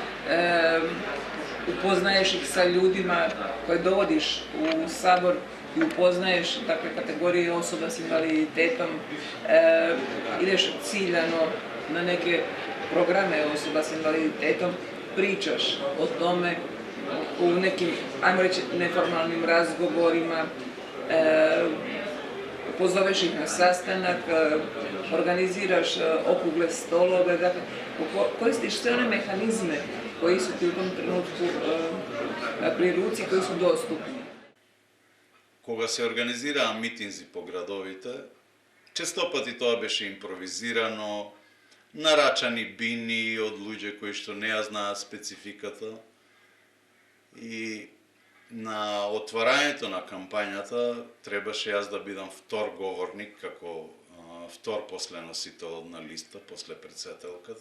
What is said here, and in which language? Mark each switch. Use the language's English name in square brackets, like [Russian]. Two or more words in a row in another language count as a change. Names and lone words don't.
[Croatian] upoznaješ ih sa ljudima koje dovodiš u Sabor i upoznaješ kategorije osoba s invaliditetom, ideš ciljano na neke programe osoba s invaliditetom, pričaš o tome u nekim, ajmo reći, neformalnim razgovorima, pozoveš ih na sastanak, organiziraš okrugle stolove, dakle, koristiš sve one mehanizme koji su ti u tom trenutku pri ruci, koji su dostupni. [Macedonian] Кога се организираа митинзи по градовите, често пати тоа беше импровизирано, нарачани бини од луѓе кои што не ја знаат спецификата. И на отварањето на кампањата требаше јас да бидам втор говорник, како втор после носител на листа, после председателката.